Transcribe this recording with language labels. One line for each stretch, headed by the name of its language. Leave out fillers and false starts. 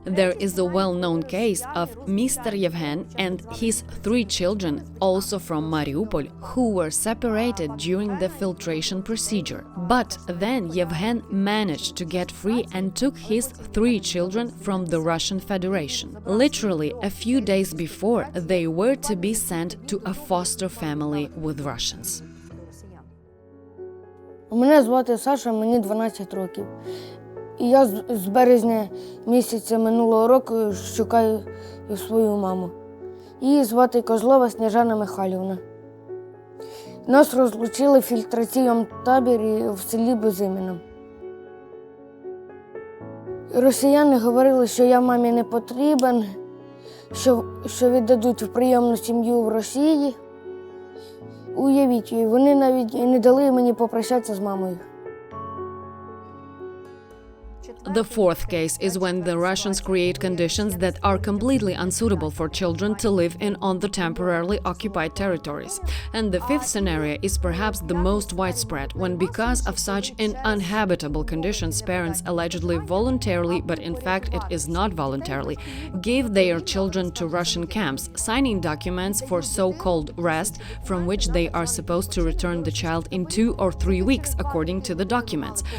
English: There is a well-known case of Mr. Yevhen and his 3 children, also from Mariupol, who were separated during the filtration procedure. But then Yevhen managed to get free and took his 3 children from the Russian Federation. Literally a few days before, they were to be sent to a foster family with Russians.
Ukrainian: Мене звати Саша, мені 12 років. І я з березня місяця минулого року шукаю свою маму. Її звати Козлова Сніжана Михайлівна. Нас розлучили в фільтраційному таборі в селі Безиміно. Росіяни говорили, що я мамі не потрібен, що віддадуть в прийомну сім'ю в Росії. Уявіть, вони навіть не дали мені попрощатися з мамою.
English: The fourth case is when the Russians create conditions that are completely unsuitable for children to live in on the temporarily occupied territories. And the fifth scenario is perhaps the most widespread, when because of such uninhabitable conditions, parents allegedly voluntarily, but in fact it is not voluntarily, give their children to Russian camps, signing documents for so-called rest, from which they are supposed to return the child in 2 or 3 weeks, according to the documents.